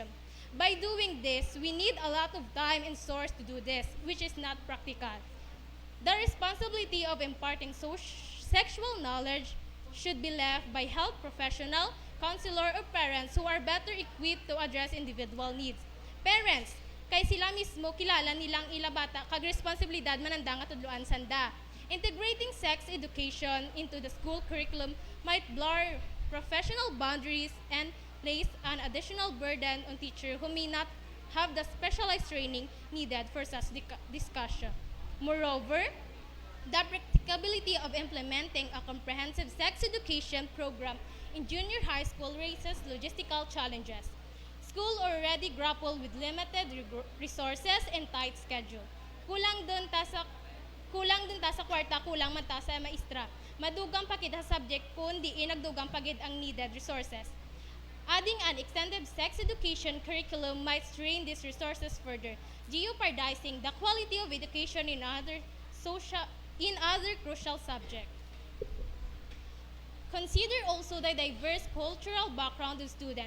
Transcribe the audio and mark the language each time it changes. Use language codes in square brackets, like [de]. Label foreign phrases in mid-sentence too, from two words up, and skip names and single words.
[en] By doing this, we need a lot of time and source to do this, which is not practical. The responsibility of imparting sexual knowledge should be left by health professional, counselor, or parents who are better equipped to address individual needs. Parents, [hil] kay sila mismo kilala nilang ila bata kag responsibilidad mananda nga tudloan sanda. [en] Integrating sex education into the school curriculum might blur professional boundaries and place an additional burden on teachers who may not have the specialized training needed for such discussion. Moreover, the practicability of implementing a comprehensive sex education program in junior high school raises logistical challenges. School already grapple with limited resources and tight schedule. [hil] Kulang dun ta sa kwarta, kulang man ta sa maestra. Madugang pagid sa subject kung di nagdugang pagid ang [en] needed resources. Adding an extended sex education curriculum might strain these resources further, jeopardizing the quality of education in other crucial subjects. Consider also the diverse cultural background of students.